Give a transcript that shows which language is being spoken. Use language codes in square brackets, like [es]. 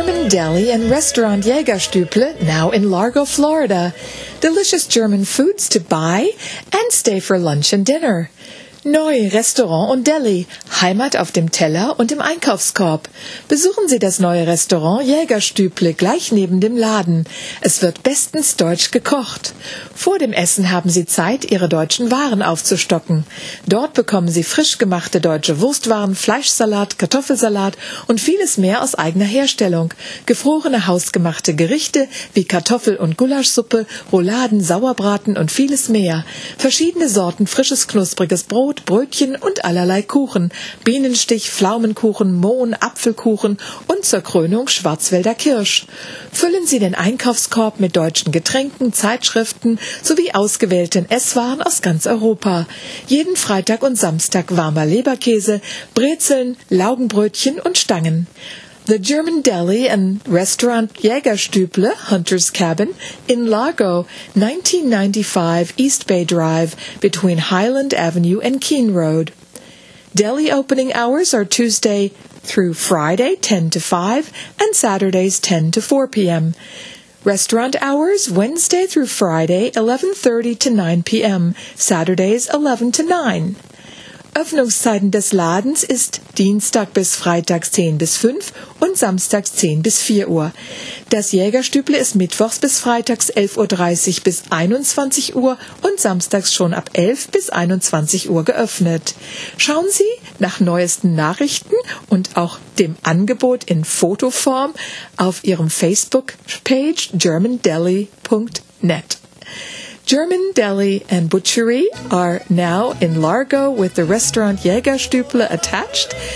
[en] Deli and restaurant Jägerstüble, now in Largo, Florida. Delicious German foods to buy and stay for lunch and dinner. [de] Neue Restaurant und Deli. Heimat auf dem Teller und im Einkaufskorb. Besuchen Sie das neue Restaurant Jägerstüble gleich neben dem Laden. Es wird bestens deutsch gekocht. Vor dem Essen haben Sie Zeit, Ihre deutschen Waren aufzustocken. Dort bekommen Sie frisch gemachte deutsche Wurstwaren, Fleischsalat, Kartoffelsalat und vieles mehr aus eigener Herstellung. Gefrorene hausgemachte Gerichte wie Kartoffel- und Gulaschsuppe, Rouladen, Sauerbraten und vieles mehr. Verschiedene Sorten frisches, knuspriges Brot, Brötchen und allerlei Kuchen. Bienenstich, Pflaumenkuchen, Mohn, Apfelkuchen und zur Krönung Schwarzwälder Kirsch. Füllen Sie den Einkaufskorb mit deutschen Getränken, Zeitschriften sowie ausgewählten Esswaren aus ganz Europa. Jeden Freitag und Samstag warmer Leberkäse, Brezeln, Laugenbrötchen und Stangen. [en] The German Deli and Restaurant Jägerstüble, Hunter's Cabin, in Largo, 1995 East Bay Drive, between Highland Avenue and Keene Road. Deli opening hours are Tuesday through Friday, 10 to 5, and Saturdays, 10 to 4 p.m. Restaurant hours, Wednesday through Friday, 11:30 to 9 p.m., Saturdays, 11 to 9. [de] Öffnungszeiten des Ladens ist Dienstag bis Freitag 10 bis 5 und Samstags 10 bis 4 Uhr. Das Jägerstüble ist mittwochs bis freitags 11.30 Uhr bis 21 Uhr und samstags schon ab 11 bis 21 Uhr geöffnet. Schauen Sie nach neuesten Nachrichten und auch dem Angebot in Fotoform auf Ihrem Facebook-Page germandeli.net. [en] German Deli and Butchery are now in Largo with the restaurant Jägerstüble attached.